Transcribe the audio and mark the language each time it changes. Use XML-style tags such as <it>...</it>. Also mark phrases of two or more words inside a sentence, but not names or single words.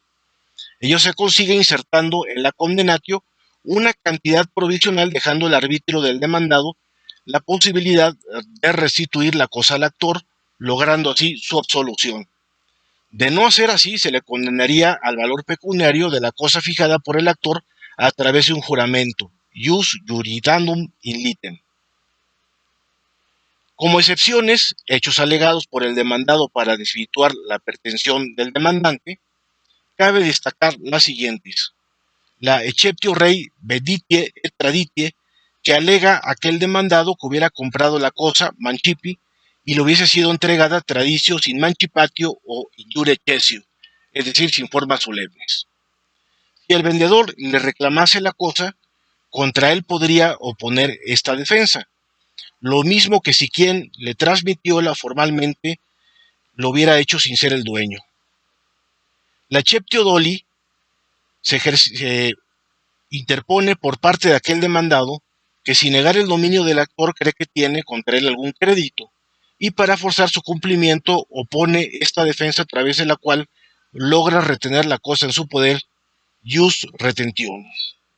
<es>Ello se consigue insertando en la condenatio una cantidad provisional, dejando al arbitrio del demandado la posibilidad de restituir la cosa al actor, logrando así su absolución. De no ser así, se le condenaría al valor pecuniario de la cosa fijada por el actor a través de un juramento,</es> <la>ius juridandum in litem.</la> <es>Como excepciones, hechos alegados por el demandado para desvirtuar la pretensión del demandante, cabe destacar las siguientes: la</es> <la>exceptio rei veditie et traditie,</la> <es>que alega aquel demandado que hubiera comprado la cosa mancipi y le hubiese sido entregada traditio sin mancipatio o</es> <la>in iure cessio,</la> <es>es decir, sin formas solemnes. Si el vendedor le reclamase la cosa, contra él podría oponer esta defensa, lo mismo que si quien le transmitióla formalmente lo hubiera hecho sin ser el dueño. La</es> <la>exceptio doli</la> <es>se interpone por parte de aquel demandado que sin negar el dominio del actor cree que tiene contra él algún crédito, y para forzar su cumplimiento opone esta defensa a través de la cual logra retener la cosa en su poder,</es> <la>ius retentionis.</la>